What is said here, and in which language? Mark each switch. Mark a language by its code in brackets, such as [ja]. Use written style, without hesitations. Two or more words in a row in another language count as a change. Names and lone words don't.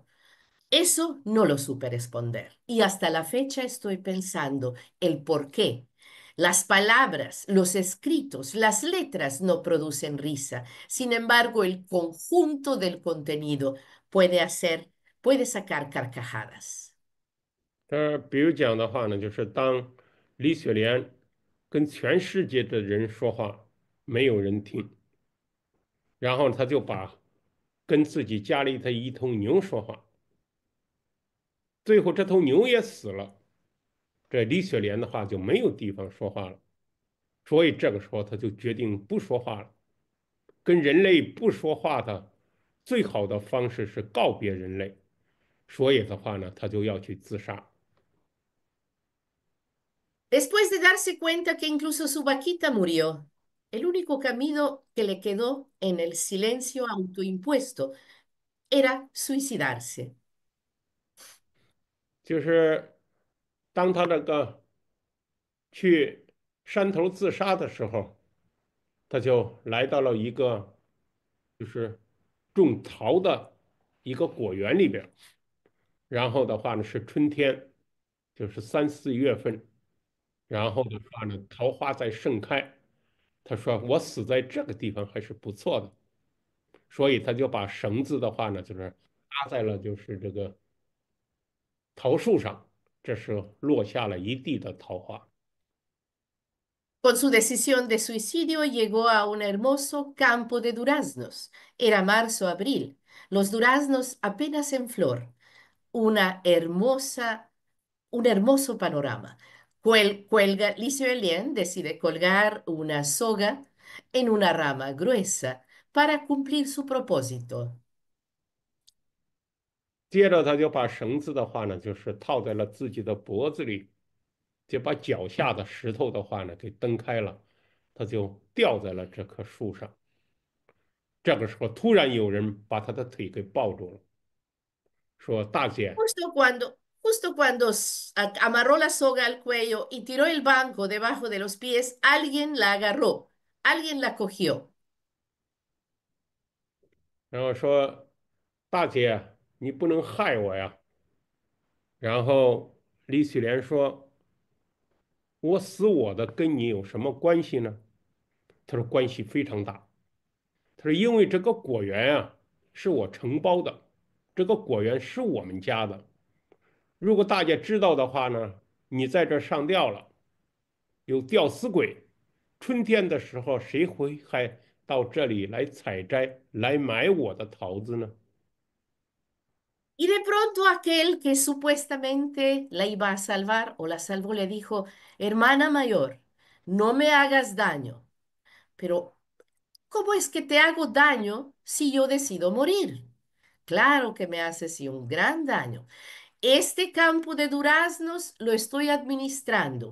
[es] Eso no lo supe responder. Y hasta la fecha estoy pensando el por qué. Las palabras, los escritos, las letras no producen risa. Sin embargo, el conjunto del contenido puede sacar carcajadas. [zh] 比如讲的话呢，就是当李雪莲跟全世界的人说话，没有人听，然后他就把跟自己家里的一头牛说话，最后这头牛也死了，这李雪莲的话就没有地方说话了，所以这个时候他就决定不说话了。跟人类不说话的最好的方式是告别人类，所以的话呢，他就要去自杀。 [es] Después de darse cuenta que incluso su vaquita murió, el único camino que le quedó en el silencio autoimpuesto era suicidarse. [zh] 就是当他那个去山头自杀的时候，他就来到了一个就是种桃的一个果园里边，然后的话呢是春天，就是3、4月份，然后的话呢桃花在盛开。他说我死在这个地方还是不错的，所以他就把绳子的话呢就是搭在了就是这个桃树上，这时候落下了一地的桃花。 [es] Con su decisión de suicidio llegó a un hermoso campo de duraznos. Era marzo-abril. Los duraznos apenas en flor. Una hermosa, un hermoso panorama. Licio Elien decide colgar una soga en una rama gruesa para cumplir su propósito. [zh] 接着他就把绳子的话呢，就是套在了自己的脖子里，就把脚下的石头的话呢给蹬开了，他就吊在了这棵树上。这个时候，突然有人把他的腿给抱住了，说："大姐， [es] Justo cuando amarró la soga al cuello y tiró el banco debajo de los pies, alguien la agarró, alguien la cogió. [zh] 然后说，大姐， 你不能害我呀。然后李雪莲说：“我死我的，跟你有什么关系呢？” 他说：“关系非常大。” 他说：“因为这个果园啊，是我承包的，这个果园是我们家的。如果大家知道的话呢，你在这儿上吊了，有吊死鬼，春天的时候谁会还到这里来采摘，来买我的桃子呢？” [es] Y de pronto aquel que supuestamente la iba a salvar o la salvó le dijo, hermana mayor, no me hagas daño, pero ¿cómo es que te hago daño si yo decido morir? Claro que me haces sí, un gran daño. Este campo de duraznos lo estoy administrando.